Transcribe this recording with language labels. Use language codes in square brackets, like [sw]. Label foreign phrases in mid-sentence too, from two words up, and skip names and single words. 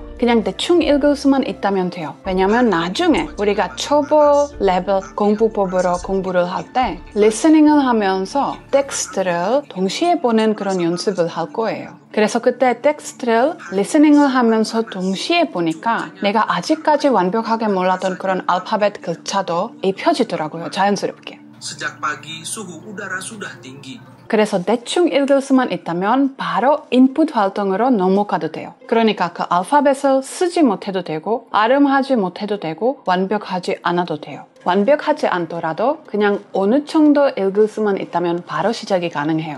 [ko] 그냥 대충 읽을 수만 있다면 돼요. 왜냐면 나중에 우리가 초보 레벨 공부법으로 공부를 할 때 리스닝을 하면서 텍스트를 동시에 보는 그런 연습을 할 거예요. 그래서 그때 텍스트를 리스닝을 하면서 동시에 보니까 내가 아직까지 완벽하게 몰랐던 그런 알파벳 글자도 입혀지더라고요. 자연스럽게. [id] Sejak pagi suhu udara sudah tinggi. [ko] 그래서 대충 읽을 수만 있다면 바로 인풋 활동으로 넘어가도 돼요. 그러니까 그 알파벳을 쓰지 못해도 되고 발음하지 못해도 되고 완벽하지 않아도 돼요. 완벽하지 않더라도 그냥 어느 정도 읽을 수만 있다면 바로 시작이 가능해요.